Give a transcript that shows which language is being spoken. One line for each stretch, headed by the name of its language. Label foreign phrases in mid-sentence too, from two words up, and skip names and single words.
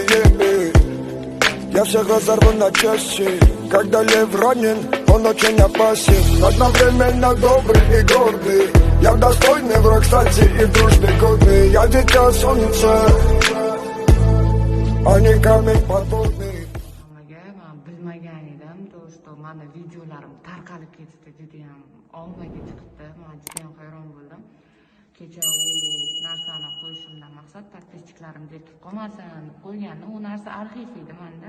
Russian: Я всех разорву на части, когда лев ранен, он очень опасен. Одновременно добрый и гордый, я достойный враг, кстати, и в дружбе годный. Я дитя солнца, а не камень подводный.
Uzbek: Bilmagan edim, to'g'risi mani videolarim tarqalib ketdi, juda ham ommaga chiqdi. Men juda ham hayron bo'ldim. Kecha u narsani qo'yishimdan maqsad подписчиklarimga yetib qolmasin qo'yganni, u narsa arxiv edi menda.